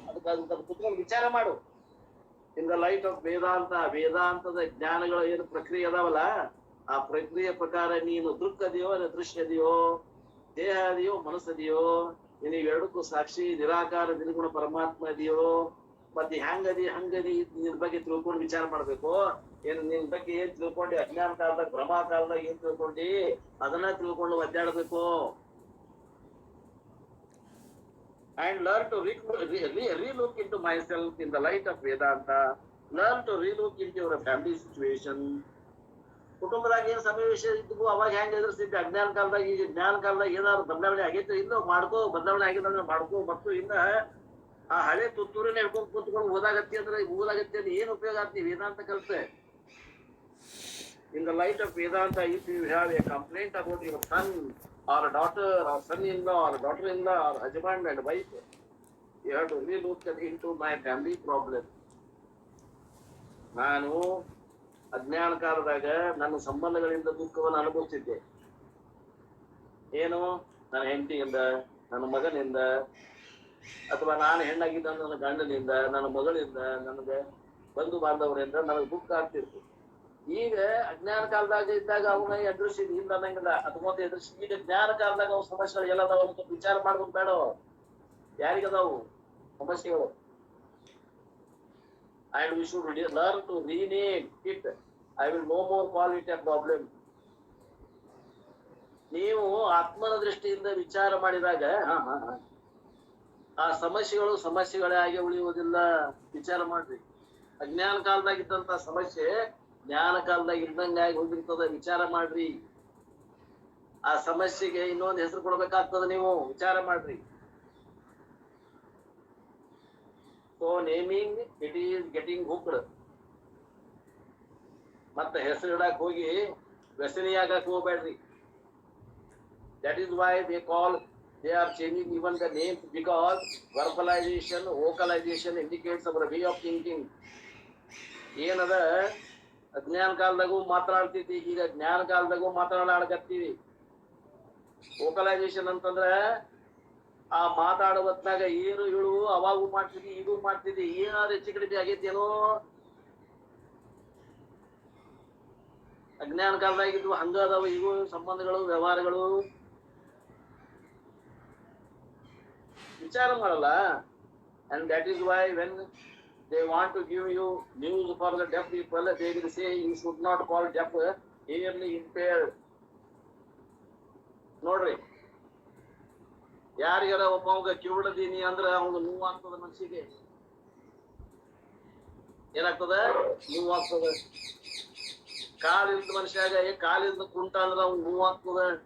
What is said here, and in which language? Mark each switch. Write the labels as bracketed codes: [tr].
[kn] ಅದಕ್ಕೆ ಕುತ್ಕೊಂಡು ವಿಚಾರ ಮಾಡು. [en] in the light of Vedanta, [kn] ವೇದಾಂತದ ಜ್ಞಾನಗಳು ಏನು ಪ್ರಕ್ರಿಯೆ ಅದಾವಲ್ಲ, ಆ ಪ್ರಕ್ರಿಯೆ ಪ್ರಕಾರ ನೀನು ದೃಕ್ಕದಿಯೋ ದೃಶ್ಯದಿಯೋ, ದೇಹ ಅದೆಯೋ ಮನಸ್ಸದಿಯೋ, ನೀವೆರಡಕ್ಕೂ ಸಾಕ್ಷಿ ನಿರಾಕಾರ ನಿರ್ಗುಣ ಪರಮಾತ್ಮ ಇದೆಯೋ, ಮತ್ತೆ ಹಂಗದಿ ನಿನ್ ಬಗ್ಗೆ ತಿಳ್ಕೊಂಡು ವಿಚಾರ ಮಾಡ್ಬೇಕು. ಏನ್ ನಿನ್ ಬಗ್ಗೆ ಏನ್ ತಿಳ್ಕೊಂಡಿ, ಅಜ್ಞಾನ ಕಾಲದಾಗ ಭ್ರಮಾ ಕಾಲದಾಗ ಏನ್ ತಿಳ್ಕೊಂಡಿ ಅದನ್ನ ತಿಳ್ಕೊಂಡು ಒದ್ದಾಡ್ಬೇಕು. [en] And learn to relook into myself in the light of Vedanta. Learn to relook into your family situation. [kn] ಕುಟುಂಬದಾಗ ಏನ್ ಸನ್ನಿವೇಶ ಇದ್ವು ಅವಾಗ ಹೆಂಗ್ ಎದುರಿಸಿದ್ದೆ ಅಜ್ಞಾನ ಕಾಲದಾಗ. ಈಗ ಜ್ಞಾನ ಕಾಲದಾಗ ಏನಾದ್ರು ಬದಲಾವಣೆ ಆಗೈತೆ? ಇಲ್ಲ, ಮಾಡ್ಕೋ. ಬದಲಾವಣೆ ಆಗಿದ್ರೆ ಮಾಡ್ಕೋ. ಮತ್ತು ಇನ್ನ ಆ ಹಳೆ ತುತ್ತೂರಿನ ಹಿಡ್ಕೊಂಡು ಕೂತ್ಕೊಂಡು ಓದಾಗತ್ತಿ ಅಂದ್ರೆ ಏನ್ ಉಪಯೋಗ ಆಗ್ತಿ? ವೇದಾಂತ ಕಲ್ತೆ. [en] In the light of Vedanta, if you have a complaint about your son or daughter or son-in-law or daughter-in-law or husband and wife, you have to relook into my family problem. [kn] ನಾನು ಅಜ್ಞಾನ ಕಾಲದಾಗ ನನ್ನ ಸಂಬಂಧಗಳಿಂದ ದುಃಖವನ್ನು ಅನುಭವಿಸಿದ್ದೆ. ಏನು? ನನ್ನ ಹೆಂಡತಿಯಿಂದ, ನನ್ನ ಮಗನಿಂದ, ಅಥವಾ ನಾನು ಹೆಣ್ಣಾಗಿದ್ದ ನನ್ನ ಗಂಡನಿಂದ, ನನ್ನ ಮಗಳಿಂದ, ನನಗೆ ಬಂಧು ಬಾಂಧವರಿಂದ ನನಗೆ ದುಃಖ ಆಗ್ತಿತ್ತು. ಈಗ ಅಜ್ಞಾನ ಕಾಲದಾಗ ಇದ್ದಾಗ ಅವನ ಎದುರಿಸಿ ಇಲ್ಲ ಅನ್ನಂಗಿಲ್ಲ, ಅದ್ಕೊಂತ ಎದುರಿಸಿ. ಈಗ ಜ್ಞಾನ ಕಾಲದಾಗ ಅವ್ ಸಮಸ್ಯೆಗಳು ಎಲ್ಲದಾವ ಅಂತ ವಿಚಾರ ಮಾಡ್ಬೇಕು ಬೇಡ. ಯಾರಿಗದಾವು ಸಮಸ್ಯೆಗಳು? [en] And we should learn to rename it. I will no more call it a problem. [kn] ನೀವು ಆತ್ಮನ ದೃಷ್ಟಿಯಿಂದ ವಿಚಾರ ಮಾಡಿದಾಗ ಆ ಸಮಸ್ಯೆಗಳು ಸಮಸ್ಯೆಗಳೇ ಆಗಿ ಉಳಿಯುವುದಿಲ್ಲ. ವಿಚಾರ ಮಾಡ್ರಿ. ಅಜ್ಞಾನ ಕಾಲದಾಗಿದ್ದಂತ ಸಮಸ್ಯೆ ಜ್ಞಾನ ಕಾಲದಾಗ ಇದ್ದಂಗಾಗಿ ಹೋಗಿರ್ತದ. ವಿಚಾರ ಮಾಡ್ರಿ. ಆ ಸಮಸ್ಯೆಗೆ ಇನ್ನೊಂದು ಹೆಸರು ಕೊಡ್ಬೇಕಾಗ್ತದ. ನೀವು ವಿಚಾರ ಮಾಡ್ರಿ. [en] So naming it is getting hooked. [kn] ಮತ್ತೆ ಹೆಸರು ಇಡಕ್ ಹೋಗಿ ವ್ಯಸನಿಯಾಗಕ್ ಹೋಗ್ಬೇಡ್ರಿ. [en] That is why they are changing even the names, because verbalization, vocalization indicates our way of thinking. [kn] ಏನದ ಅಜ್ಞಾನ ಕಾಲದಾಗೂ ಮಾತನಾಡ್ತಿದ್ವಿ, ಈಗ ಜ್ಞಾನ ಕಾಲದಾಗೂ ಮಾತನಾಡಕತ್ತೀವಿ. ವೋಕಲೈಸೇಷನ್ ಅಂತಂದ್ರೆ ಆ ಮಾತಾಡುವತ್ನಾಗ ಏನು ಇಳು ಅವಾಗೂ ಮಾಡ್ತಿದ್ವಿ, ಈಗೂ ಮಾಡ್ತಿದ್ವಿ. ಏನಾದ್ರು ಹೆಚ್ಚು ಕಡಿಮೆ ಆಗೈತೇನೋ? ಅಜ್ಞಾನ ಕಾಲದಾಗಿದ್ವು ಹಂಗ ಅದಾವ ಇವು ಸಂಬಂಧಗಳು, ವ್ಯವಹಾರಗಳು. ವಿಚಾರ ಮಾಡಲ್ಲ. [en] And that is why when they want to give you news for the deaf people, they will say you should not call deaf hearingly impaired. [kn] ನೋಡ್ರಿ, ಯಾರಿಗಾರ ಒಬ್ಬ ಕಿವುಡದೀನಿ ಅಂದ್ರೆ ಅವ್ನು ನೋವಾಗ್ತದ, ಮನಸ್ಸಿಗೆ ಏನಾಗ್ತದ? ನೋವಾಗ್ತದ. ಕಾಲಿಲ್ದ ಮನುಷ್ಯಾಗ ಕಾಲಿಂದ ಕುಂಟ ಅಂದ್ರೆ ಅವ್ನು ನೋವಾಗ್ತದ.